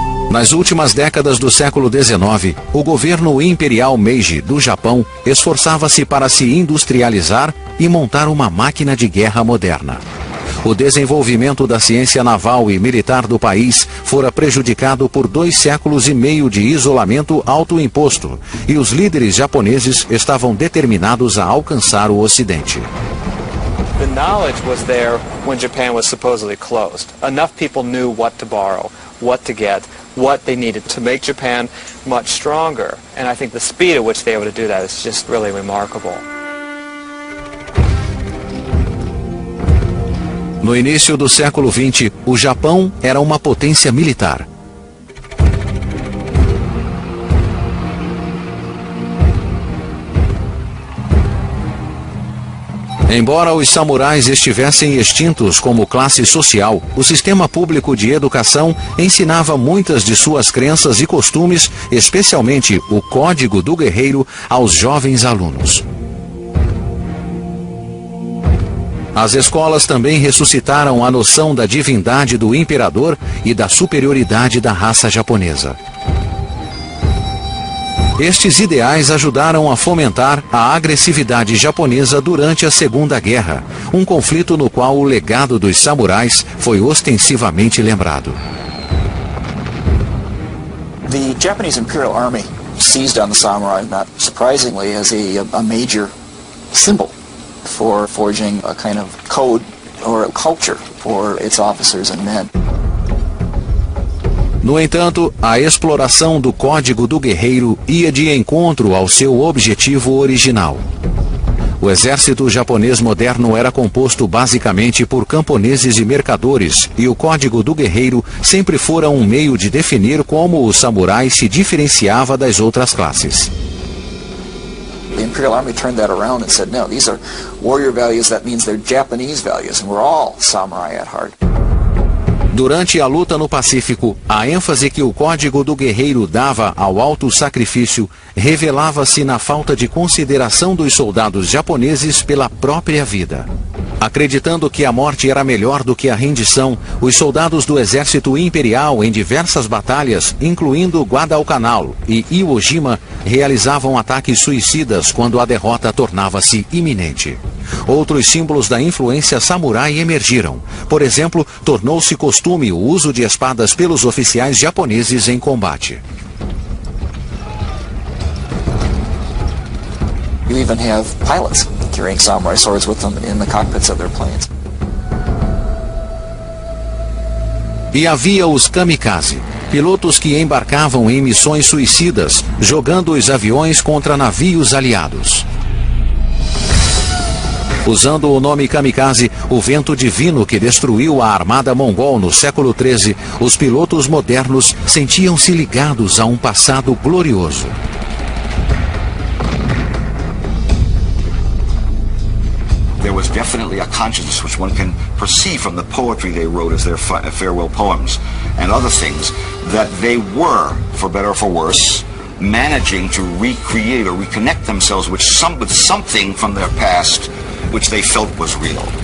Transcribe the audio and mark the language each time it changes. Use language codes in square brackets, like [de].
[pt] Nas últimas décadas do século XIX, o governo imperial Meiji do Japão esforçava-se para se industrializar e montar uma máquina de guerra moderna. O desenvolvimento da ciência naval e militar do país fora prejudicado por 2 séculos e meio de isolamento autoimposto, e os líderes japoneses estavam determinados a alcançar o Ocidente. [en] The knowledge was there when Japan was supposedly closed. Enough people knew what to borrow, what to get, what they needed to make Japan much stronger. And I think the speed at which they were able to do that is just really remarkable. [pt] No início do século XX, o Japão era uma potência militar. Embora os samurais estivessem extintos como classe social, o sistema público de educação ensinava muitas de suas crenças e costumes, especialmente o Código do Guerreiro, aos jovens alunos. As escolas também ressuscitaram a noção da divindade do imperador e da superioridade da raça japonesa. Estes ideais ajudaram a fomentar a agressividade japonesa durante a Segunda Guerra, um conflito no qual o legado dos samurais foi ostensivamente lembrado. [en] The Japanese Imperial Army seized on the samurai, not surprisingly, as a major symbol for forging a kind of code or a culture for its officers and men. [pt] No entanto, a exploração do Código do Guerreiro ia de encontro ao seu objetivo original. O exército japonês moderno era composto basicamente por camponeses e mercadores, e o Código do Guerreiro sempre fora um meio de definir como o samurai se diferenciava das outras classes. [en] The Imperial Army turned that around and said, no, these are warrior values, that means they're Japanese values, and we're all samurai at heart. [pt] Durante a luta no Pacífico, a ênfase que o Código do Guerreiro dava ao alto sacrifício revelava-se na falta de consideração dos soldados japoneses pela própria vida. Acreditando que a morte era melhor do que a rendição, os soldados do exército imperial em diversas batalhas, incluindo Guadalcanal e Iwo Jima, realizavam ataques suicidas quando a derrota tornava-se iminente. Outros símbolos da influência samurai emergiram. Por exemplo, tornou-se costume o uso de espadas pelos oficiais japoneses em combate. [en] You even have pilots carrying samurai swords with them in the cockpits of their planes. [pt] E havia os kamikaze, pilotos que embarcavam em missões suicidas, jogando os aviões contra navios aliados. Usando o nome kamikaze, o vento divino que destruiu a armada mongol no século XIII, os pilotos modernos sentiam-se ligados a um passado glorioso. [en] There was definitely a consciousness which one can perceive from the poetry they wrote as their farewell poems and other things, that they were, for better or for worse, managing to recreate or reconnect themselves with something from their past which they felt was real.